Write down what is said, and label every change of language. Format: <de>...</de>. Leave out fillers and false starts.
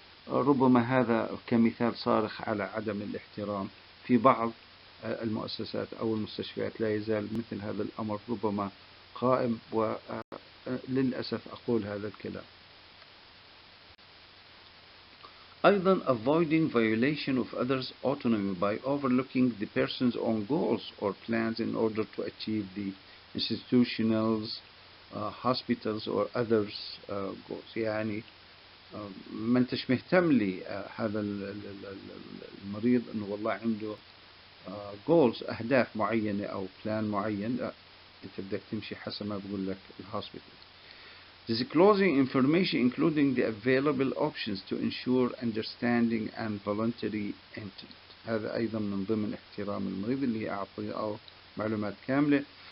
<ar>ربما هذا كمثال صارخ على عدم الاحترام في بعض المؤسسات أو المستشفيات. لا يزال مثل هذا الأمر ربما قائم، وللأسف أقول هذا الكلام.</ar> <en>أيضا avoiding violation of others' autonomy by overlooking the person's own goals or plans in order to achieve the institutionals, hospitals or others goals.</en> <ar>يعني ما انتش مهتم لي هذا المريض انه والله عنده goals أهداف معينة أو بلان معين، لا أنت بدك تمشي حسب ما بقول لك الهوسبيتال.</ar> <en>Disclosing information including the available options to ensure understanding and voluntary intent.</en> <ar>هذا أيضا من ضمن احترام المريض اللي هي أعطيه معلومات كاملة.</ar>